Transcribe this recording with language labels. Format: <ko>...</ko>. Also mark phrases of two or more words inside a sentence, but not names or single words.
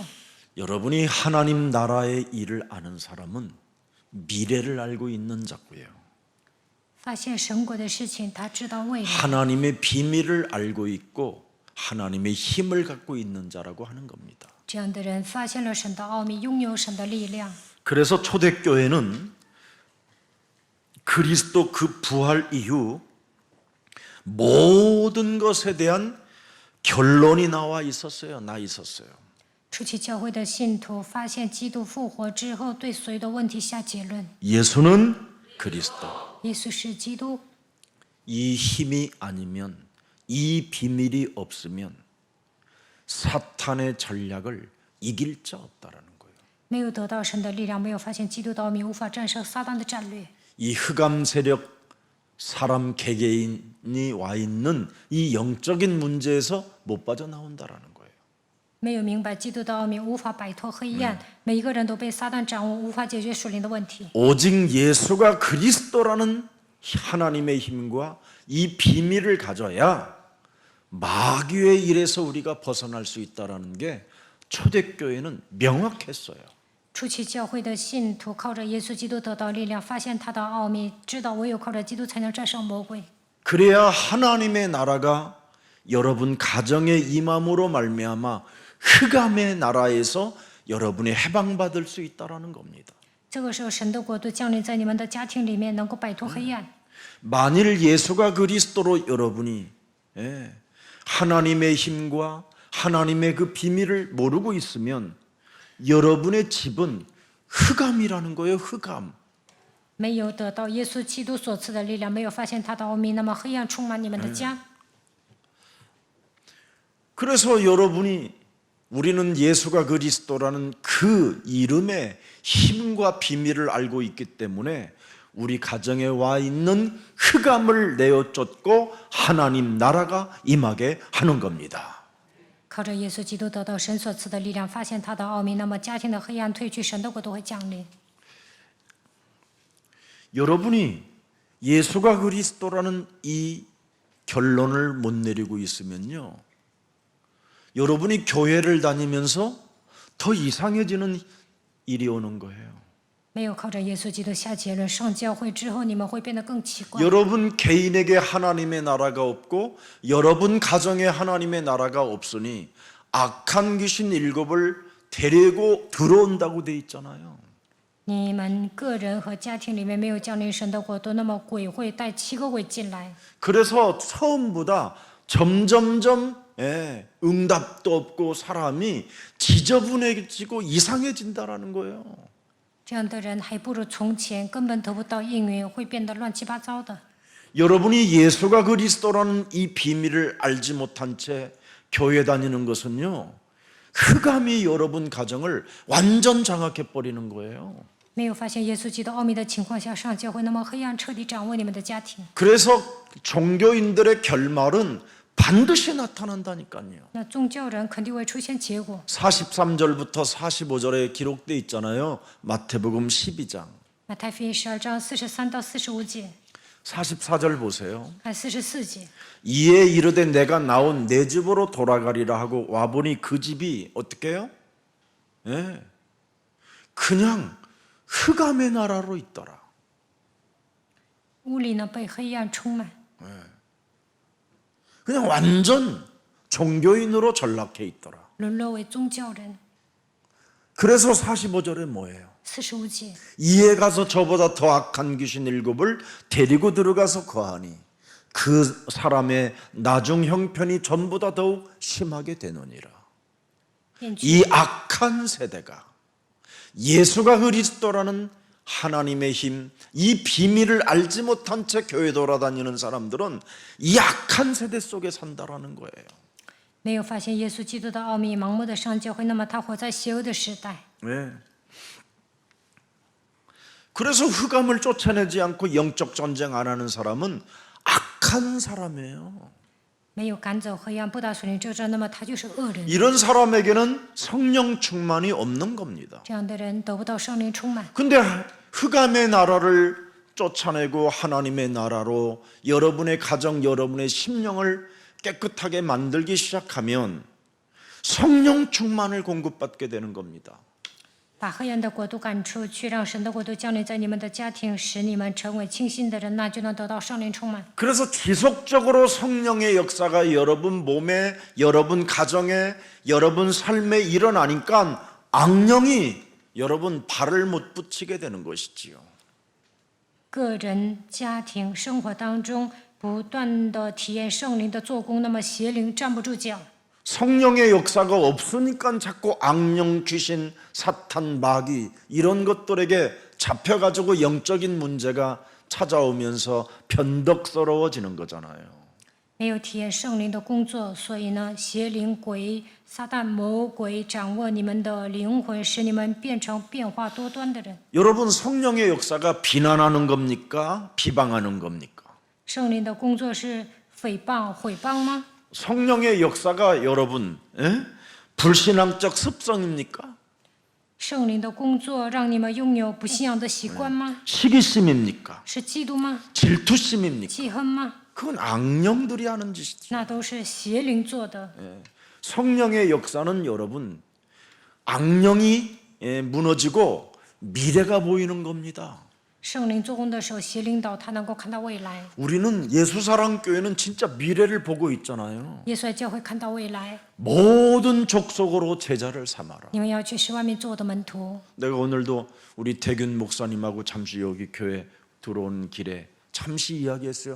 <ko>여러분이 하나님 나라의 일을 아는 사람은 미래를 알고 있는 자고요.</ko> <zh>发现神国的事情，他知道未来。</zh> <ko>하나님의 비밀을 알고 있고 하나님의 힘을 갖고 있는 자라고 하는 겁니다.</ko> <zh>这样的人发现了神的奥秘，拥有神的力量。</zh> <ko>그래서 초대교회는 그리스도 그 부활 이후 모든 것에 대한 결론이 나와 있었어요. 나 있었어요.</ko> <zh>初期教会的信徒发现基督复活之后，对所有的问题下结论：</zh> <ko>예수는 그리스도.</ko> <zh>耶稣是基督。</zh> <ko>이 힘이 아니면, 이 비밀이 없으면 사탄의 전략을 이길 자 없다라는 거예요.</ko> <zh>没有得到神的力量，没有发现基督的奥秘，无法战胜撒旦的战略。</zh> <ko>이 흑암 세력, 사람 개개인이 와 있는 이 영적인 문제에서 못 빠져나온다라는 거예요.</ko> <zh>没有明白基督的奥秘，无法摆脱黑暗。每一个人都被撒旦掌握，无法解决属灵的问题。</zh> <ko>오직 예수가 그리스도라는 하나님의 힘과 이 비밀을 가져야 마귀의 일에서 우리가 벗어날 수 있다라는 게 초대교회는 명확했어요.</ko> <zh>初期教会的信徒靠着耶稣基督得到力量，发现他的奥秘，知道唯有靠着基督才能战胜魔鬼。</zh> <ko>그래야 하나님의 나라가 여러분 가정에 임함으로 말미암아 흑암의 나라에서 여러분이 해방받을 수 있다라는 겁니다.</ko> <zh>这个时候，神的国度降临在你们的家庭里面，能够摆脱黑暗。</zh> <ko>만일 예수가 그리스도로 여러분이 하나님의 힘과 하나님의 그 비밀을 모르고 있으면 여러분의 집은 흑암이라는 거예요. 흑암.</ko> <zh>没有得到耶稣基督所赐的力量，没有发现他的奥秘，那么黑暗充满你们的家。</zh> <ko>그래서 여러분이 우리는 예수가 그리스도라는 그 이름의 힘과 비밀을 알고 있기 때문에 우리 가정에 와 있는 흑암을 내어 쫓고 하나님 나라가 임하게 하는 겁니다.</ko> <zh>靠着耶稣基督得到神所赐的力量，发现他的奥秘，那么家庭的黑暗退去，神的国度会降临。</zh> <ko>여러분이 예수가 그리스도라는 이 결론을 못 내리고 있으면요, 여러분이 교회를 다니면서 더 이상해지는 일이 오는 거예요.</ko> <zh>没有靠着耶稣基督下结论，上教会之后，你们会变得更奇怪。</zh> <ko>여러분 개인에게 하나님의 나라가 없고 여러분 가정에 하나님의 나라가 없으니 악한 귀신 7을 데리고 들어온다고 돼 있잖아요.</ko> <zh>你们个人和家庭里面没有降临神的国度，那么鬼会带7个鬼进来。</zh> <ko>그래서 처음보다 점점점 응답도 없고 사람이 지저분해지고 이상해진다라는 거예요.</ko> <zh>这样的人还不如从前，根本得不到应允，会变得乱七八糟的。</zh> <ko>여러분이 예수가 그리스도라는 이 비밀을 알지 못한 채 교회 다니는 것은요, 흑암이 여러분 가정을 완전 장악해 버리는 거예요.</ko> <zh>没有发现耶稣基督奥秘的情况下上教会，那么黑暗彻底掌握你们的家庭。</zh> <ko>그래서 종교인들의 결말은 반드시 나타난다니까요.</ko> <zh>那宗教人肯定会出现结果。</zh> <ko>43절부터 45절에 기록되어 있잖아요. 마태복음 12장.</ko> <zh>马太福音12章43到45节，</zh> <ko>44절 보세요.</ko> <zh>看44节。</zh> <ko>이에 이르되 내가 나온 내 집으로 돌아가리라 하고 와보니 그 집이 어떻게 해요? 그냥 흑암의 나라로 있더라.</ko> <zh>屋里呢被黑暗充满，</zh> <ko>그냥 완전 종교인으로 전락해 있더라.</ko> <zh>沦落为宗教人。</zh> <ko>그래서 45절에 뭐예요?</ko> <zh>45节，</zh> <ko>이에 가서 저보다 더 악한 귀신 7을 데리고 들어가서 거하니 그 사람의 나중 형편이 전보다 더욱 심하게 되느니라.</ko> <zh>便去</zh> <ko>이 악한 세대가 예수가 그리스도라는 하나님의 힘, 이 비밀을 알지 못한 채 교회 돌아다니는 사람들은 이 악한 세대 속에 산다라는 거예요.</ko> <zh>没有发现耶稣基督的奥秘，盲目的上教会，那么他活在邪恶的时代。</zh> <ko>네. 그래서 흑암을 쫓아내지 않고 영적 전쟁 안 하는 사람은 악한 사람이에요.</ko> <zh>没有赶走黑暗，不打属灵征战，那么他就是恶人。</zh> <ko>이런 사람에게는 성령 충만이 없는 겁니다.</ko> <zh>这样的人得不到圣灵充满。</zh> <ko>근데 흑암의 나라를 쫓아내고 하나님의 나라로 여러분의 가정, 여러분의 심령을 깨끗하게 만들기 시작하면 성령 충만을 공급받게 되는 겁니다.</ko> <zh>把黑暗的国度赶出去，让神的国度降临在你们的家庭，使你们成为清新的人，那就能得到圣灵充满。</zh> <ko>그래서 지속적으로 성령의 역사가 여러분 몸에, 여러분 가정에, 여러분 삶에 일어나니까 악령이 여러분 발을 못 붙이게 되는 것이지요.</ko> <zh>个人、家庭、生活当中不断的体验圣灵的做工，那么邪灵站不住脚。</zh> <ko>성령의 역사가 없으니까 자꾸 악령, 귀신, 사탄, 마귀 이런 것들에게 잡혀가지고 영적인 문제가 찾아오면서 변덕스러워지는 거잖아요.</ko> <zh>没有体验圣灵的工作，所以呢，邪灵、鬼、撒旦、魔鬼掌握你们的灵魂，使你们变成变化多端的人。</zh> <ko>여러분 성령의 역사가 비난하는 겁니까? 비방하는 겁니까?</ko> <zh>圣灵的工作是诽谤、毁谤吗？</zh> <ko>성령의 역사가 여러분 불신앙적 습성입니까?</ko> <zh>圣灵的工作让你们拥有不信仰的习惯吗？</zh> <ko>시기심입니까?</ko> <zh>是嫉妒吗？</zh> <ko>질투심입니까?</ko> <zh>记恨吗？</zh> <ko>그건 악령들이 하는 짓이죠.</ko> <zh>那都是邪灵做的。</zh> <ko>성령의 역사는 여러분 악령이 무너지고 미래가 보이는 겁니다.</ko> <zh>圣灵做工的时候，邪灵导他能够看到未来。</zh> <ko>우리는 예수사랑교회는 진짜 미래를 보고 있잖아요.</ko> <zh>耶稣的教会看到未来，</zh> <ko>모든 족속으로 제자를 삼아라.</ko> <zh>你们要去使万民做我的门徒。</zh> <ko>내가 오늘도 우리 대균 목사님하고 잠시 여기 교회 들어온 길에 잠시 이야기했어요.</ko>